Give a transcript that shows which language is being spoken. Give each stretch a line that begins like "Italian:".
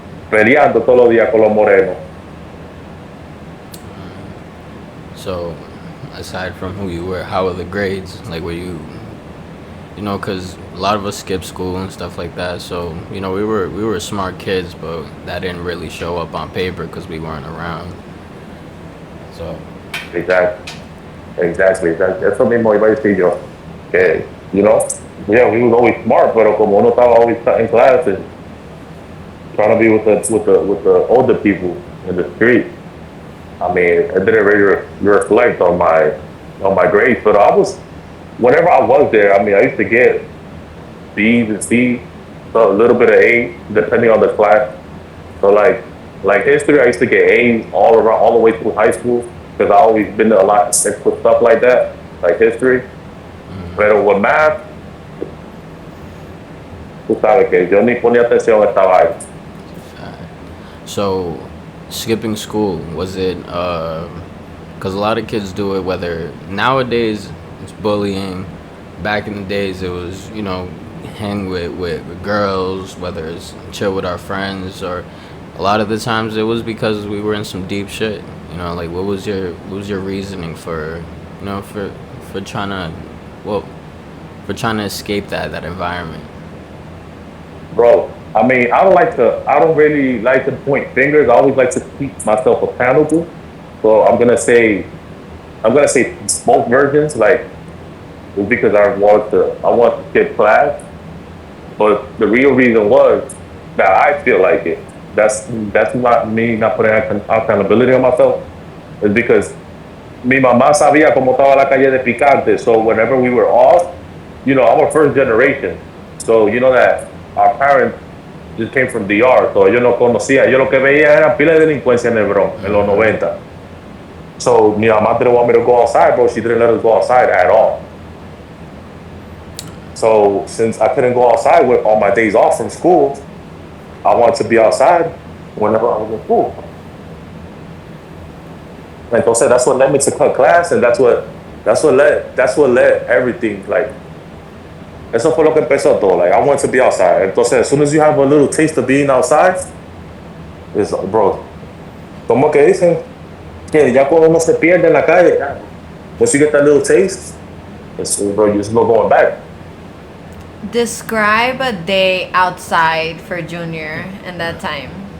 Spanish: Peleando todos los días con los morenos.
English: So, aside from who you were, how were the grades? Were you, because a lot of us skipped school and stuff like that. So, we were smart kids, but that didn't really show up on paper because we weren't around. So,
Spanish: Exactly. Eso mismo iba a decir yo.
English: Que, yeah, we was always smart,
Spanish: pero como uno estaba
English: always in classes, trying to be with the older people in the street. It didn't really reflect on my grades, but whenever I was there, I used to get B's and C's, so a little bit of A, depending on the class. So like history, I used to get A's all around, all the way through high school, because I always been to a lot of stuff like that, like history.
Spanish: Pero
English: with math,
Spanish: tú sabes que yo ni ponía atención a esta vaina.
English: so skipping school, was it, because a lot of kids do it, whether nowadays it's bullying, back in the days it was, hang with girls, whether it's chill with our friends, or a lot of the times it was because we were in some deep shit. What was your reasoning for, for trying to, for trying to escape that environment? Bro, I don't really like to point fingers. I always like to keep myself accountable. So I'm gonna say both versions. It's because I want to skip class, but the real reason was that I feel like it. That's not me not putting accountability on myself. It's because
Spanish: mi mamá sabía cómo estaba la calle de Picante.
English: So whenever we were off, I'm a first generation. So you know that our parents just came from DR, so
Spanish: yo no conocía. Yo lo que veía era pila de delincuencia en el Bronx en los 90.
English: So
Spanish: mi mamá
English: didn't want me to go outside, bro. She didn't let us go outside at all. So since I couldn't go outside with all my days off from school, I wanted to be outside whenever I was in school.
Spanish: Entonces
English: that's what led me to cut class, and that's what led everything.
Spanish: Like eso fue lo que empezó todo.
English: Like I wanted to be outside.
Spanish: Entonces
English: as soon as you have a little taste of being outside, it's bro.
Spanish: Como que dicen que ya cuando uno se pierde en la calle,
English: once you get that little taste, bro, you just no going back. Describe a day outside for Junior in that time.